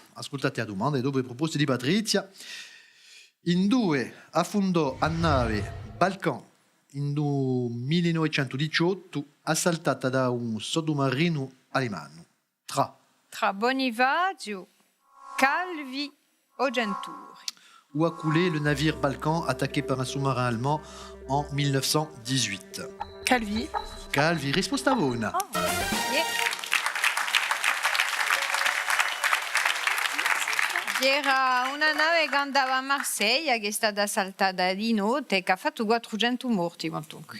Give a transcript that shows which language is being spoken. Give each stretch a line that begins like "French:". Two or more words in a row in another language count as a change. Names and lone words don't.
Italian: Ascoltate la domanda e dopo le proposte di Patrizia.
Corsican: In due affondò a nave Balkan in 1918, assaltata da un sottomarino alemano. Tra Bonifacio, Calvi o Genturi.
French: Où a coulé le navire Balkan attaqué par un sous-marin allemand en 1918? Calvi.
Italian: Calvi, risposta buona. C'era una nave che andava a Marsiglia che è stata assaltata di notte e che ha fatto 400 morti. Comunque.